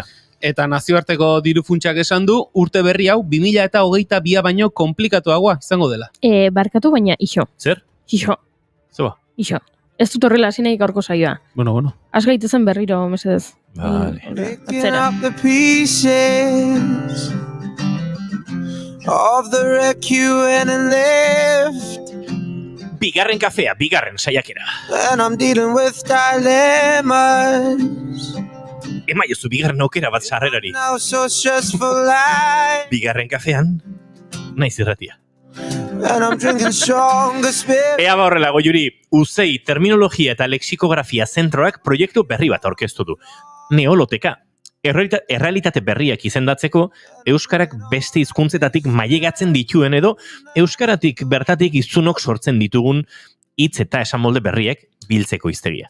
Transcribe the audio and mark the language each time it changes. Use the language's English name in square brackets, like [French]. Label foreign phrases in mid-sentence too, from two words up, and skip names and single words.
[Basque] Eta nazioarteko diru funtsak esan du, urte berri hau 2022 baino komplikatuagoa izango dela. Barkatu baina iso. Zer? Iso. Zoa? Iso. Ez dut horrela hasi nahi gaurko saioa. Bueno. Az gaitezen berriro, mesedez. Vale. Atzera. [English] Of the wreck you went and left, [Basque] Bigarren kafea, bigarren saiakera. [English] and I'm dealing with dilemmas. [Basque] Emaiozu bigarren aukera bat sarrerari. [English] Now so stressful life, [Basque] Bigarren kafean, naiz irratia. [English] and I'm drinking stronger spirit. [Basque] Ea horrela goiuri, Uzei Terminologia eta Lexikografia Zentroak proiektu berri bat aurkeztu du. Neoloteka. Errealitate berriak izendatzeko, euskarak beste hizkuntzetatik mailegatzen dituen edo euskaratik bertatik hiztunok sortzen ditugun hitz eta esamolde berriak biltzeko hiztegia.